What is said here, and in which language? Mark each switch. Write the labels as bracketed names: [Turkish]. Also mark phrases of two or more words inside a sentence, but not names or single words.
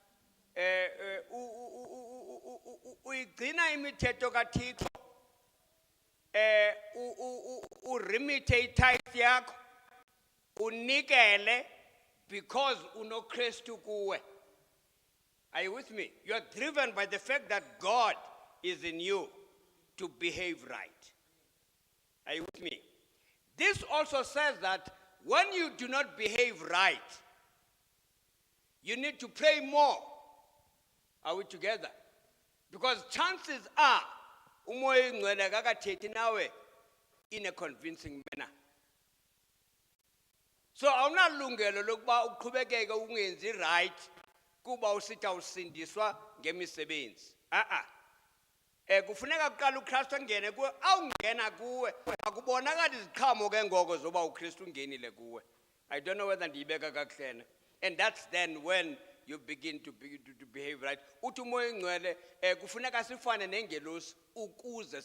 [Xhosa] Uyigcina imithetho kaThixo. Urimite itithe yakho. Unikele because unoKristu kuwe. [English] Are you with me? You are driven by the fact that God is in you to behave right. Are you with me? This also says that when you do not behave right, you need to pray more. Are we together? Because chances are, [Xhosa] umoya oyingcwele akakathethi nawe [English] in a convincing manner. [Xhosa] So awunalungelo lokuba uqhubekeke ungenzi right kuba usitha usindiswa ngemisebenzi. Kufuneka kuqala uKristu angene kuwe, awungena kuwe akubonakala iziqhamo ke ngoko zoba uKristu ungenile kuwe. [English] I don't know whether [Xhosa] ndiyibeka kakuhle. [English] And that's then when you begin to behave right. [Xhosa] Uthi umoya oyingcwele kufuneka sifane nengelosi ukuze